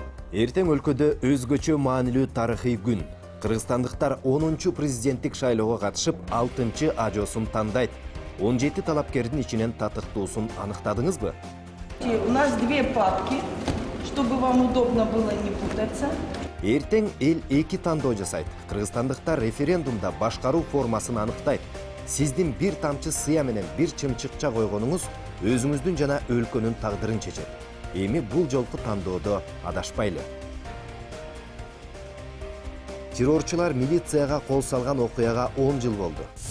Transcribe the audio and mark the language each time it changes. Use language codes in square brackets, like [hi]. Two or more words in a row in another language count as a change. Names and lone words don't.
[ky] Эртең өлкөдө өзгөчө маанилүү тарыхый күн. Кыргызстандыктар 10-чу президенттик шайлоого катышып, 6-чы ажосун тандайт. 17 талапкердин ичинен татыктуусун аныктадыңызбы? [ru] У нас две папки, чтобы вам удобно было не путаться. [ky] Эртең эл 2 тандоо жасайт. Кыргызстандыктар референдумда башкаруу формасын аныктайт. Сиздин бир тамчы сыя менен бир чымчыкча койгонуңуз өзүңүздүн жана өлкөнүн тагдырын чечет. Эми бул жолку тандоодо адашпайлы. Террорчулар милицияга кол салган окуяга 10 жыл болду.